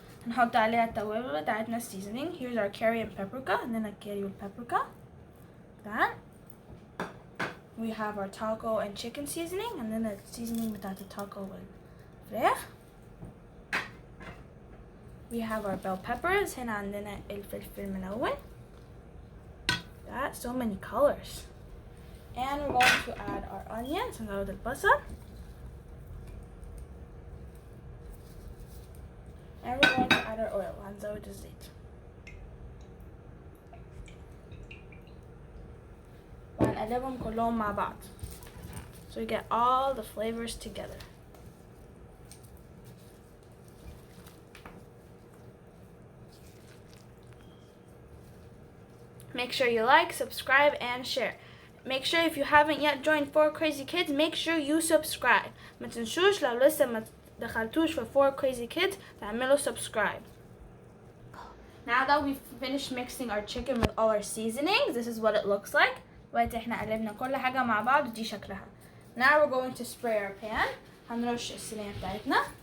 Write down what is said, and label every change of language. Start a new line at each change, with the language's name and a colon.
Arabic: نحط عليها التوابل بتاعتنا seasoning.
English: Here's our curry and paprika.
Arabic: عندنا الكاري والبابريكا.
English: That. We have our taco and chicken seasoning.
Arabic: عندنا seasoning بتاعت التاكو والفراخ.
English: We have our bell peppers.
Arabic: هنا عندنا الفلفل الملون.
English: That. So many colors. And we're going to add our onions.
Arabic: هنزود البصل.
English: And we're going to add our oil.
Arabic: هنزود الزيت. وهنقلبهم كلهم مع بعض.
English: So we get all the flavors together. Make sure you like, subscribe, and share. make sure if you haven't yet joined 4 Crazy Kids, make sure you subscribe.
Arabic: ما تنسوش لو لسه ما دخلتوش في 4 Crazy Kids تعملوا subscribe.
English: Now that we've finished mixing our chicken with all our seasonings, this is what it looks like.
Arabic: دلوقتي احنا قلبنا كل حاجة مع بعض ودي شكلها.
English: Now we're going to spray our pan.
Arabic: هنرش الصينية بتاعتنا.